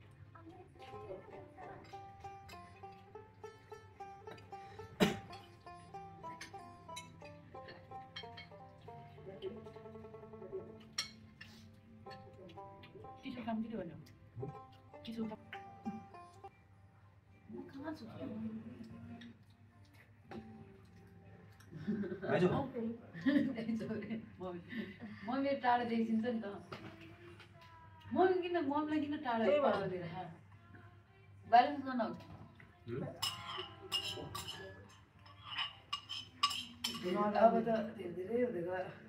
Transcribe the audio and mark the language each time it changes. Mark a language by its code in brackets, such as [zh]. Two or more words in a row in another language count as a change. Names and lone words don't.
[id] Tisu kamu di mana? Tisu kamu. Kamu suka? Ayo. [ne] मम्मी टाढा देखिन्छ नि त मम्मीलाई किन टाढा पार्दैन ब्यालेन्स गर्न अब त धेरै हुँदै गयो